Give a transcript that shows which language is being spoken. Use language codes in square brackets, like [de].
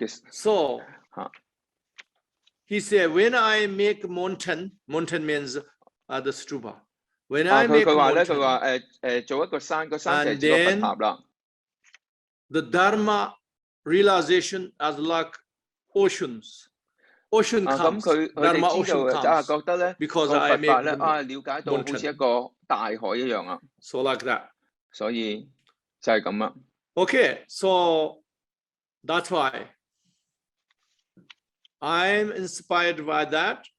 [en] So he said, when I make mountain means the stupa. When I make mountain, [yue] 佢話做一個山，個山就係一個佛塔啦。 [en] The Dharma realization as like oceans. Ocean comes. Dharma ocean comes. [yue] 覺得咧，個佛法咧了解到好似一個大海一樣啊。 [en] So like that. [yue] 所以就係咁啦。 [en] Okay, so that's why I'm inspired by that.